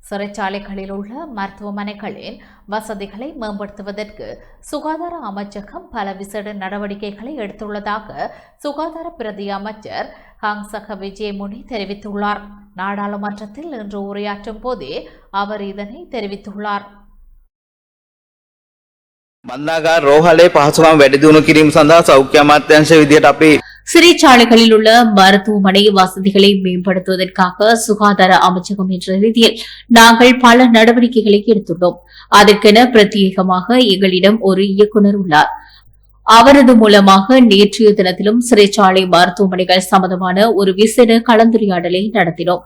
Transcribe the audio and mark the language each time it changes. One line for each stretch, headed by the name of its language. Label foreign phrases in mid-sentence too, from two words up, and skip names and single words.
Tamil: சிறைச்சாலைகளில் உள்ள மருத்துவமனைகளின் வசதிகளை மேம்படுத்துவதற்கு சுகாதார அமைச்சகம் பல விசேட நடவடிக்கைகளை எடுத்துள்ளதாக சுகாதார பிரதி அமைச்சர் ஹங்சக விஜயமுனி தெரிவித்துள்ளார். நாடாளுமன்றத்தில் இன்று உரையாற்றும் போதே அவர் இதனை தெரிவித்துள்ளார்.
Sinhala: බන්ධනාගාර රෝහලේ පහසුකම් වැඩි දියුණු කිරීම සඳහා සෞඛ්‍ය අමාත්‍යාංශ විදියට අපි
Tamil: சிறைச்சாலைகளில் உள்ள மருத்துவமனை வசதிகளை மேம்படுத்துவதற்காக சுகாதார அமைச்சகம் என்ற ரீதியில் நாங்கள் பல நடவடிக்கைகளை எடுத்துள்ளோம். அதற்கென பிரத்யேகமாக எங்களிடம் ஒரு இயக்குநர் உள்ளார். அவரது மூலமாக நேற்றைய தினத்திலும் சிறைச்சாலை மருத்துவமனைகள் சம்பந்தமான ஒரு விசேட கலந்துரையாடலை நடத்தினோம்.